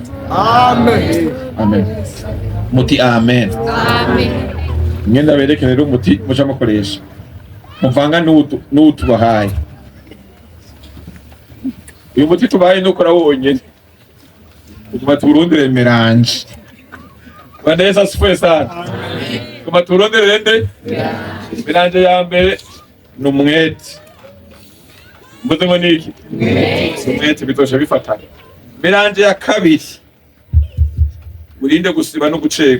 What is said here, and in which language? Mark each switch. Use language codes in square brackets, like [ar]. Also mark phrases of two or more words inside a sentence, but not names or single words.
[rn] Amen. Muti amen. Mwenda bereke rero umuti muca mukoresha, muvanga n'utubahaye. Uyu muti tubahaye nukora wonyene, utuma turundire melange. [sw] Bwana Yesu asifiwe sana. [rn] Utuma turundire nde? Melange ya mbere ni umwete. Mvuze ngo niki? Umwete bitosha bifatana. Melange ya kabiri, urinde gusiba no guceka.